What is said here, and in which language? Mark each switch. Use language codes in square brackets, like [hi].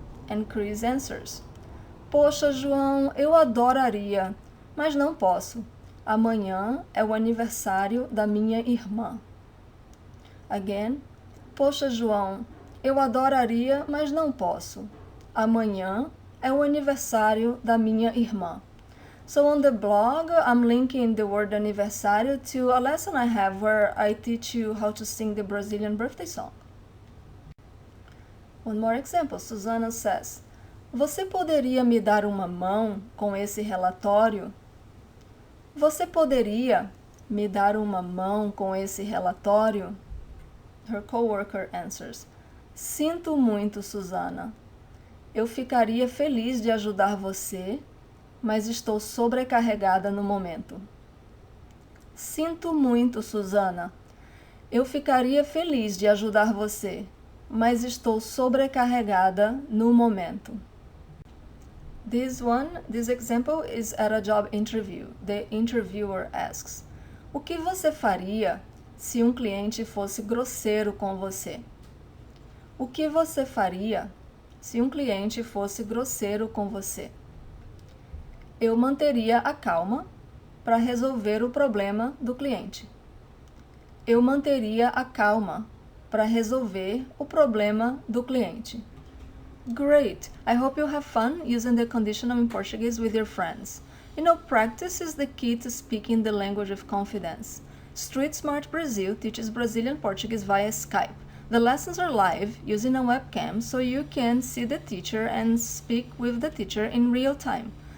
[en] And Chris answers, [pt] Poxa, João, eu adoraria, mas não posso. Amanhã é o aniversário da minha irmã. Again, Poxa, João, eu adoraria, mas não posso. Amanhã é o aniversário da minha irmã. [en] So on the blog, I'm linking the word aniversário to a lesson I have where I teach you how to sing the Brazilian birthday song. One more example, Susana says, [pt] Você poderia me dar uma mão com esse relatório? Você poderia me dar uma mão com esse relatório? [en] Her coworker answers, [pt] Sinto muito, [en] Susana. [pt] Eu ficaria feliz de ajudar você, mas estou sobrecarregada no momento. Sinto muito, Susana. Eu ficaria feliz de ajudar você, mas estou sobrecarregada no momento. [en] This example is at a job interview. The interviewer asks, [pt] O que você faria se um cliente fosse grosseiro com você? O que você faria se um cliente fosse grosseiro com você? Eu manteria a calma para resolver o problema do cliente. Eu manteria a calma para resolver o problema do cliente. [en] Great! I hope you have fun using the conditional in Portuguese with your friends. Practice is the key to speaking the language with confidence. Street Smart Brazil teaches Brazilian Portuguese via Skype. The lessons are live using a webcam so you can see the teacher and speak with the teacher in real time.